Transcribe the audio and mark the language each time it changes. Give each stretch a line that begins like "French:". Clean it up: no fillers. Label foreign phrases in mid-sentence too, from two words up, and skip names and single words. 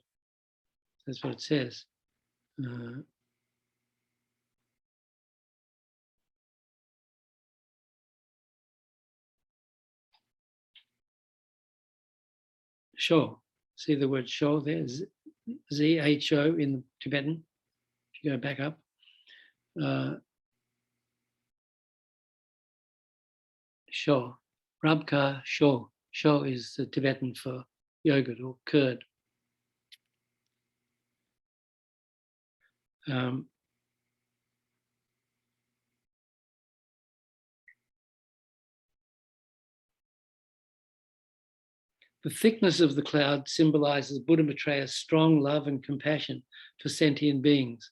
English: That's what it says. Sho. See the word sho there? Z-H-O in the Tibetan. If you go back up. Sho.
Tibetan: Rabka sho.
English: Sho is the Tibetan for yogurt or curd. The thickness of the cloud symbolizes Buddha Matreya's strong love and compassion for sentient beings.